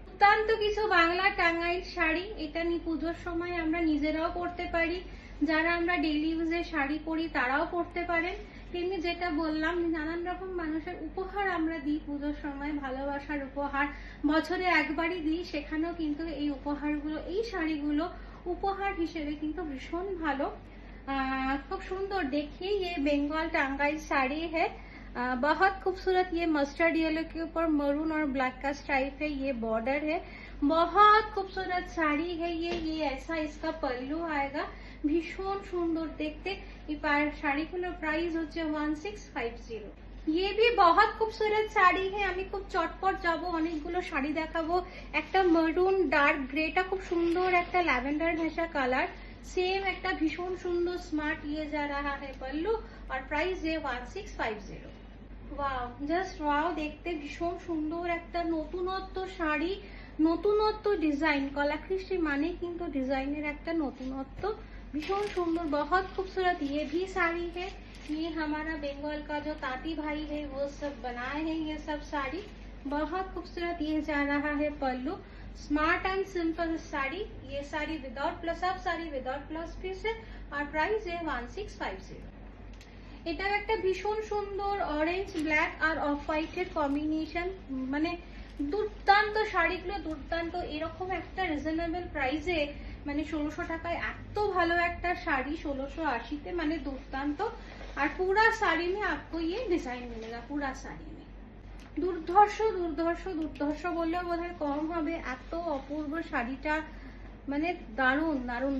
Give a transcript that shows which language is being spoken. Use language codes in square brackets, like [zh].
[bn] দুর্দান্ত কিছু বাংলা টাঙ্গাইল শাড়ি, এটা নিয়ে পুজোর সময় আমরা নিজেরাও পরতে পারি, যারা আমরা ডেইলি ইউজে শাড়ি পরি তারাও পরতে পারেন। তেমনি যেটা বললাম, নানান রকম মানুষের উপহার আমরা দিই পুজোর সময়, ভালোবাসার উপহার বছরে একবারই দিই, সেখানেও কিন্তু এই উপহারগুলো, এই শাড়িগুলো উপহার হিসেবে কিন্তু ভীষণ ভালো। [hi] खूब सुंदर देखिए, ये बंगाल टांगाइल साड़ी है। बहुत खूबसूरत, ये मस्टर्ड येलो के ऊपर मरून और ब्लैक का स्ट्राइप है, ये बॉर्डर है। बहुत खूबसूरत साड़ी है ये ऐसा इसका पल्लू आएगा, भीषण सुंदर देखते। [bn] শাড়ি গুলো প্রাইস হচ্ছে 1650। [hi] ये भी बहुत खूबसूरत শাড়ি है। [bn] আমি খুব চটপট যাব, অনেকগুলো শাড়ি দেখাবো। একটা মেরুন ডার্ক গ্রেটা খুব সুন্দর, একটা ল্যাভেন্ডার ঘেঁষা কালার, सेम একটা ভীষণ সুন্দর স্মার্ট [hi] ये जा रहा है पल्लू और प्राइस है 1650। [bn] ওয়াও, জাস্ট ওয়াও, দেখতে ভীষণ সুন্দর একটা নতুনত্ব শাড়ি, নতুনত্ব ডিজাইন। কলাকৃষ্টি মানে কিন্তু ডিজাইনের একটা নতুনত্ব, [hi] भीषण सुंदर, बहुत खूबसूरत। ये भी साड़ी है, ये हमारा बंगाल का जो तांती भाई है वो सब बनाए हैं ये सब साड़ी, बहुत खूबसूरत। ये जा रहा है पल्लू, स्मार्ट एंड सिंपल साड़ी। ये साड़ी विदाउट प्लस, सब साड़ी विदाउट प्लस पीस है और प्राइस है 1650। [bn] এটা একটা ভীষণ সুন্দর অরেঞ্জ ব্ল্যাক আর অফ হোয়াইটের কম্বিনেশন, মানে দুর্দান্ত শাড়িগুলো, দুর্দান্ত। এরকম একটা রিজনেবল প্রাইসে, মানে 1600 টাকায় এত ভালো একটা শাড়ি 1680-তে, মানে দুর্দান্ত। আর পুরা শাড়ি [hi] में आपको ये डिजाइन मिलेगा, [bn] পুরা শাড়ি में দুর্ধর্ষ দুর্ধর্ষ দুর্ধর্ষ বললেও বোধহয় কম হবে, এত অপূর্ব শাড়িটা, মানে দারুণ দারুণ।